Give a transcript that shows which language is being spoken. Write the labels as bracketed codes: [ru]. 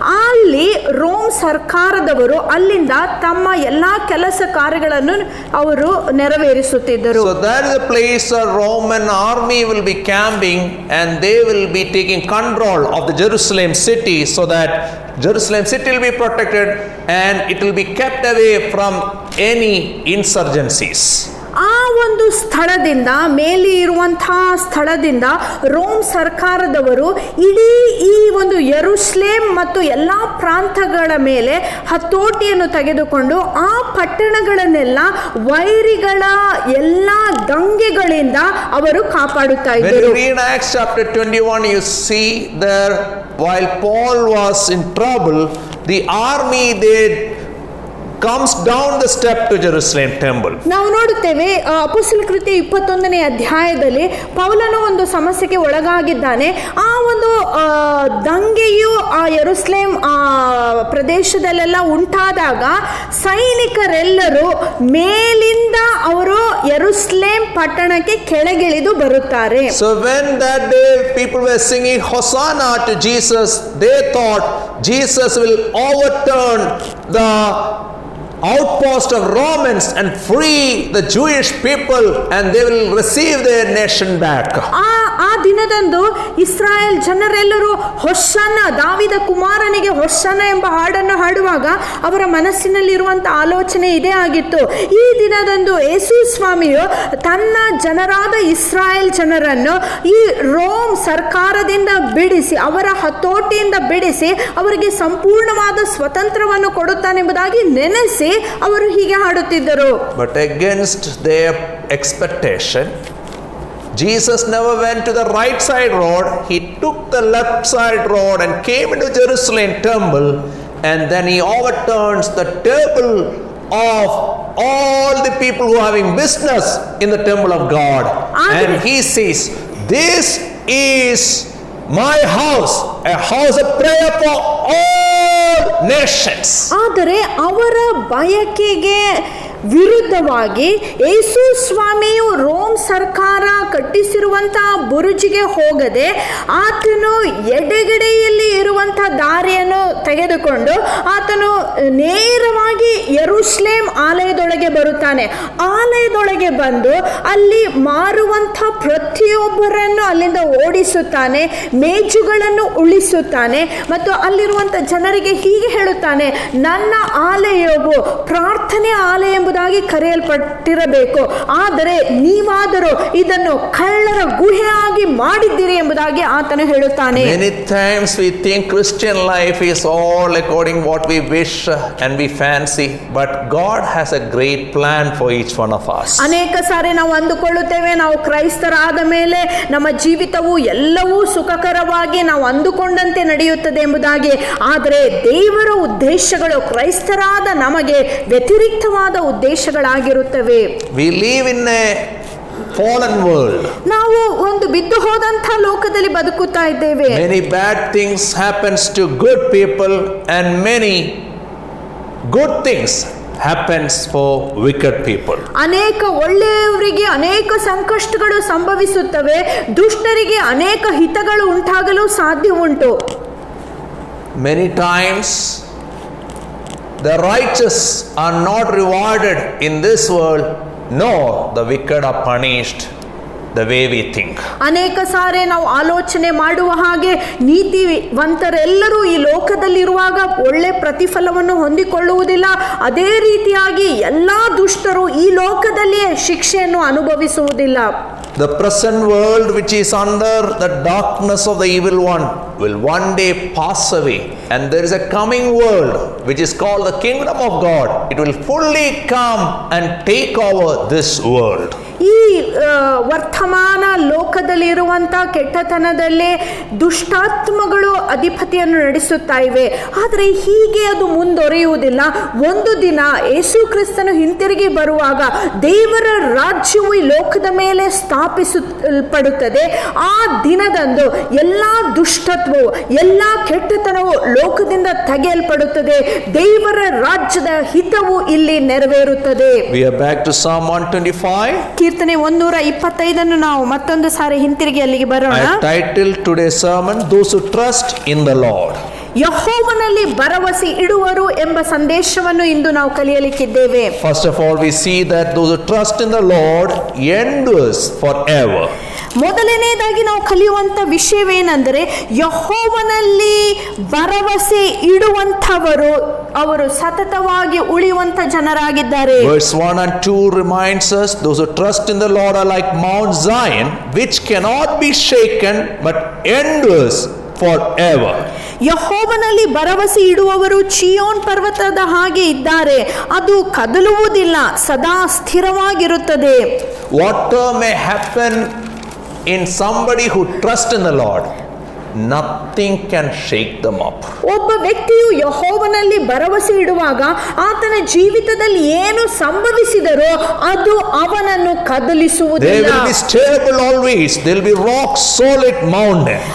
[kn] ಅಲ್ಲಿ ರೋಮ್ ಸರ್ಕಾರದವರು ಅಲ್ಲಿಂದ ತಮ್ಮ ಎಲ್ಲಾ ಕೆಲಸ ಕಾರ್ಯಗಳನ್ನು ಅವರು ನೆರವೇರಿಸುತ್ತಿದ್ದರು. [en] So that is a place a Roman army will be camping and they will be taking control of the Jerusalem city, so that Jerusalem city will be protected and it will be kept away from any insurgencies. [kn] ಆ ಒಂದು ಸ್ಥಳದಿಂದ ಮೇಲೆ ಇರುವಂತಹ ಸ್ಥಳದಿಂದ Rome ಸರ್ಕಾರದವರು ಇಡೀ ಈ ಒಂದು ಯೆರೂಸಲೇಮ್ ಮತ್ತು ಎಲ್ಲಾ ಪ್ರಾಂತಗಳ ಮೇಲೆ ಹತೋಟಿಯನ್ನು ತೆಗೆದುಕೊಂಡು ಆ ಪಟ್ಟಣಗಳನ್ನೆಲ್ಲ ವೈರಿಗಳ ಎಲ್ಲಾ ದಂಗೆಗಳಿಂದ ಅವರು ಕಾಪಾಡುತ್ತಾ [en] When [kn] ಇದ್ದರು. [en] you read Acts chapter 21, you see there while Paul was in trouble, the army they comes down the step to Jerusalem temple. [kn] ನಾವು ನೋಡುತ್ತೇವೆ ಅಪೊಸ್ತಲ ಕೃತ್ಯ 21ನೇ ಅಧ್ಯಾಯದಲ್ಲಿ ಪೌಲನು ಒಂದು ಸಮಸ್ಯೆಗೆ ಒಳಗಾಗಿದ್ದಾನೆ. ಆ ಒಂದು ದಂಗೆಯು ಆ ಯೆರೂಸಲೇಮ್ ಪ್ರದೇಶದಲ್ಲೆಲ್ಲ ಉಂಟಾದಾಗ ಸೈನಿಕರೆಲ್ಲರೂ ಮೇಲಿಂದ ಅವರು ಯೆರೂಸಲೇಮ್ ಪಟ್ಟಣಕ್ಕೆ ಕೆಳಗಿಳಿದು ಬರುತ್ತಾರೆ. [en] So when that day people were singing Hosanna to Jesus, they thought Jesus will overturn the outpost of Romans and free the Jewish people and they will receive their nation back. [kn] ಆ ದಿನದಂದು ಇಸ್ರಾಯೇಲ್ ಜನರೆಲ್ಲರೂ ಹೊಸ್ಸನ್ನ, ದಾವಿದ ಕುಮಾರನಿಗೆ ಹೊಸ್ಸನ್ನ ಎಂಬ ಹಾಡನ್ನು ಹಾಡುವಾಗ ಅವರ ಮನಸ್ಸಿನಲ್ಲಿರುವಂತಹ ಆಲೋಚನೆ ಇದೇ ಆಗಿತ್ತು. ಈ ದಿನದಂದು ಯೇಸು ಸ್ವಾಮಿಯು ತನ್ನ ಜನರಾದ ಇಸ್ರಾಯೇಲ್ ಜನರನ್ನು ಈ ರೋಮ್ ಸರ್ಕಾರದಿಂದ ಬಿಡಿಸಿ, ಅವರ ಹತೋಟಿಯಿಂದ ಬಿಡಿಸಿ ಅವರಿಗೆ ಸಂಪೂರ್ಣವಾದ ಸ್ವತಂತ್ರವನ್ನು ಕೊಡುತ್ತಾನೆಂಬುದಾಗಿ ನೆನೆಸಿ ಅವರು ಹೀಗೆ ಹಾಡುತ್ತಿದ್ದರು. [en] But against their expectation, Jesus never went to the right side road. He took the left side road and came into Jerusalem temple, and then he overturns the table of all the people who are having business in the temple of God. And he says, this is my house, a house of prayer for all nations. [kn] ಆದರೆ ಅವರ ಬಯಕೆಗೆ ವಿರುದ್ಧವಾಗಿ ಯೇಸು ಸ್ವಾಮಿಯು Rome ಸರ್ಕಾರ ಕಟ್ಟಿಸಿರುವಂತಹ ಬುರುಜಿಗೆ ಹೋಗದೆ ಆತನು ಎಡಗಡೆಯಲ್ಲಿ ಇರುವಂತಹ ದಾರಿಯನ್ನು ತೆಗೆದುಕೊಂಡು ಆತನು ನೇರವಾಗಿ ಯೆರೂಸಲೇಮ್ ಆಲಯದೊಳಗೆ ಬರುತ್ತಾನೆ. ಆಲಯದೊಳಗೆ ಬಂದು ಅಲ್ಲಿ ಮಾರುವಂಥ ಪ್ರತಿಯೊಬ್ಬರನ್ನು ಅಲ್ಲಿಂದ ಓಡಿಸುತ್ತಾನೆ, ಮೇಜುಗಳನ್ನು ಉಳಿಸುತ್ತಾನೆ ಮತ್ತು ಅಲ್ಲಿರುವಂಥ ಜನರಿಗೆ ಹೀಗೆ ಹೇಳುತ್ತಾನೆ, ನನ್ನ ಆಲಯವು ಪ್ರಾರ್ಥನೆ ಆಲಯ ಎಂಬುದಾಗಿ ಕರೆಯಲ್ಪಟ್ಟಿರಬೇಕು, ಆದರೆ ನೀವಾದರೂ ಇದನ್ನು ಕಳ್ಳರ ಗುಹೆಯಾಗಿ ಮಾಡಿದ್ದೀರಿ ಎಂಬುದಾಗಿ ಆತನು ಹೇಳುತ್ತಾನೆ. [en] Many times we think Christian life is all according what we wish and we fancy, but God has a great plan for each one of us. [kn] ಅನೇಕ ಸಾರಿ ನಾವು ಅಂದುಕೊಳ್ಳುತ್ತೇವೆ ನಾವು ಕ್ರೈಸ್ತರಾದ ಮೇಲೆ ನಮ್ಮ ಜೀವಿತವು ಎಲ್ಲವೂ ಸುಖಕರವಾಗಿ ನಾವು ಅಂದುಕೊಂಡಂತೆ ನಡೆಯುತ್ತದೆ ಎಂಬುದಾಗಿ. ಆದರೆ ದೇವರ ಉದ್ದೇಶಗಳು ಕ್ರೈಸ್ತರಾದ ನಮಗೆ ವ್ಯತಿರಿಕ್ತವಾದ ಉದ್ದೇಶಗಳಾಗಿರುತ್ತವೆ. [en] We live in a fallen world. [kn] ನಾವು ಒಂದು ಬಿದ್ದು ಹೋದಂಥ ಲೋಕದಲ್ಲಿ ಬದುಕುತ್ತಾ ಇದ್ದೇವೆ. [en] Many bad things happens to good people and many good things happens for wicked people. [kn] ಅನೇಕ ಒಳ್ಳೆಯವರಿಗೆ ಅನೇಕ ಸಂಕಷ್ಟಗಳು ಸಂಭವಿಸುತ್ತವೆ, ದುಷ್ಟರಿಗೆ ಅನೇಕ ಹಿತಗಳು ಉಂಟಾಗಲು ಸಾಧ್ಯ ಉಂಟು. [en] Many times the righteous are not rewarded in this world, nor the wicked are punished the way we think. [kn] ಅನೇಕ ಸಾರಿ ನಾವು ಆಲೋಚನೆ ಮಾಡುವ ಹಾಗೆ ನೀತಿವಂತರೆಲ್ಲರೂ ಈ ಲೋಕದಲ್ಲಿರುವಾಗ ಒಳ್ಳೆ ಪ್ರತಿಫಲವನ್ನು ಹೊಂದಿಕೊಳ್ಳುವುದಿಲ್ಲ, ಅದೇ ರೀತಿಯಾಗಿ ಎಲ್ಲಾ ದುಷ್ಟರು ಈ ಲೋಕದಲ್ಲಿಯೇ ಶಿಕ್ಷೆಯನ್ನು ಅನುಭವಿಸುವುದಿಲ್ಲ. [en] The present world, which is under the darkness of the evil one, will one day pass away, and there is a coming world which is called the kingdom of God. It will fully come and take over this world. [kn] ಈ ವರ್ತಮಾನ ಲೋಕದಲ್ಲಿರುವಂಥ ಕೆಟ್ಟತನದಲ್ಲೇ ದುಷ್ಟಾತ್ಮಗಳು ಅಧಿಪತಿಯನ್ನು ನಡೆಸುತ್ತಾ ಇವೆ. ಆದರೆ ಹೀಗೆ ಅದು ಮುಂದುವರಿಯುವುದಿಲ್ಲ. ಒಂದು ದಿನ ಯೇಸು ಕ್ರಿಸ್ತನು ಹಿಂತಿರುಗಿ ಬರುವಾಗ ದೇವರ ರಾಜ್ಯವು ಈ ಲೋಕದ ಮೇಲೆ ಸ್ಥಾಪಿಸಲ್ಪಡುತ್ತದೆ. ಆ ದಿನದಂದು ಎಲ್ಲ ದುಷ್ಟತ್ವವು, ಎಲ್ಲ ಕೆಟ್ಟತನವು ಲೋಕದಿಂದ ತೆಗೆಯಲ್ಪಡುತ್ತದೆ. ದೇವರ ರಾಜ್ಯದ ಹಿತವು ಇಲ್ಲಿ ನೆರವೇರುತ್ತದೆ. [en] We are back to Psalm 125. [kn] ಕೀರ್ತನೆ 125 ನಾವು ಮತ್ತೊಂದು ಸಾರಿ ಹಿಂತಿರುಗಿ ಅಲ್ಲಿಗೆ ಬರೋಣ. [en] I titled today's sermon, Those Who Trust in the Lord. [kn] ಯೆಹೋವನಲ್ಲಿ ಭರವಸೆ ಇಡುವರು ಎಂಬ ಸಂದೇಶವನ್ನು ಇಂದು ನಾವು ಕಲಿಯಲಿಕ್ಕಿದ್ದೇವೆ. [en] First of all, we see that those who trust in the Lord endures forever. [kn] ಮೊದಲನೇದಾಗಿ ನಾವು ಕಲಿಯುವಂತ ವಿಷಯವೇನೆಂದರೆ, ಯೆಹೋವನಲ್ಲಿ ಭರವಸೆ ಇಡುವಂಥವರು ಅವರು ಸತತವಾಗಿ ಉಳಿಯುವಂತ ಜನರಾಗಿದ್ದಾರೆ. [en] Verse 1 and 2 reminds us, those who trust in the Lord are like Mount Zion, which cannot be shaken but endures forever. [kn] ಯೆಹೋವನಲ್ಲಿ ಭರವಸೆ ಇಡುವವರು ಚಿಯೋನ್ ಪರ್ವತದ ಹಾಗೆ ಇದ್ದಾರೆ, ಅದು ಕದಲುವುದಿಲ್ಲ, ಸದಾ ಸ್ಥಿರವಾಗಿರುತ್ತದೆ. [en] Whatever may happen in somebody who trusts in the Lord, nothing can shake them up. [kn] ಒಬ್ಬ ವ್ಯಕ್ತಿಯು ಯೆಹೋವನಲ್ಲಿ ಭರವಸೆ ಇಡುವಾಗ ಆತನ ಜೀವಿತದಲ್ಲಿ ಏನು ಸಂಭವಿಸಿದರೋ ಅದು ಅವನನ್ನು [en] They [kn] ಕದಲಿಸುವುದಿಲ್ಲ. [en] will be stable always. They will be rock solid mountain.